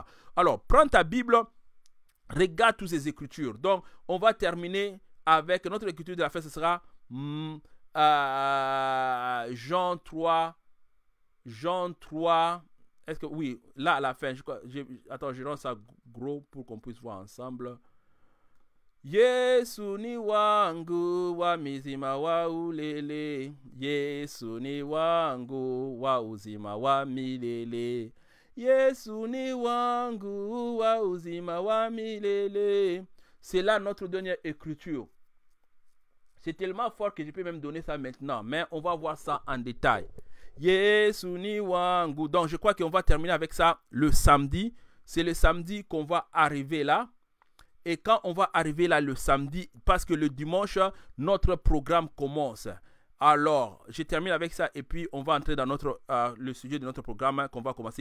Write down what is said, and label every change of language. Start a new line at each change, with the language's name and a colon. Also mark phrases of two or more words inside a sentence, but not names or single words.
French: Alors, prends ta Bible, regarde toutes ces écritures. Donc, on va terminer avec notre écriture de la fin, ce sera Jean 3. Est-ce que, oui, là à la fin, attends, je rends ça gros pour qu'on puisse voir ensemble.
Swahili: Yesu ni wangu wa mizima wa ulele, Yesu ni wangu wa uzima wa milele, Yesu ni wangu wa uzima wa milele,
French: C'est là notre dernière écriture. C'est tellement fort que je peux même donner ça maintenant. Mais on va voir ça en détail.
Swahili: Yesu ni wangu.
French: Donc je crois qu'on va terminer avec ça le samedi. C'est le samedi qu'on va arriver là. Et quand on va arriver là le samedi, parce que le dimanche, notre programme commence. Alors, je termine avec ça et puis on va entrer dans le sujet de notre programme qu'on va commencer.